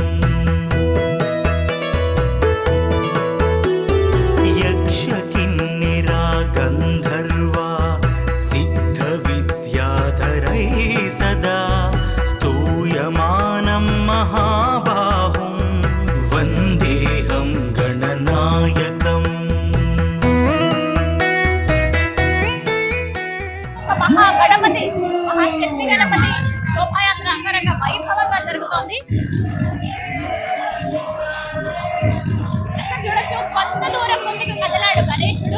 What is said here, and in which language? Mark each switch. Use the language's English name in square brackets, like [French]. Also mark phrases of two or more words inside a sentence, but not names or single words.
[Sanskrit] यक्षकिन्निरा गन्धर्वा सिद्धविद्याधरैः सदा स्तूयमानं महाबाहुं वन्देऽहं गणनायकम्। [Telugu] మహాగణపతి మహాశక్తి గణపతి శోభాయాత్ర అంగరంగ వైభవంగా జరుగుతోంది. చూడొచ్చు, కొంత దూరం ముందుకు కదలాడు గణేశుడు.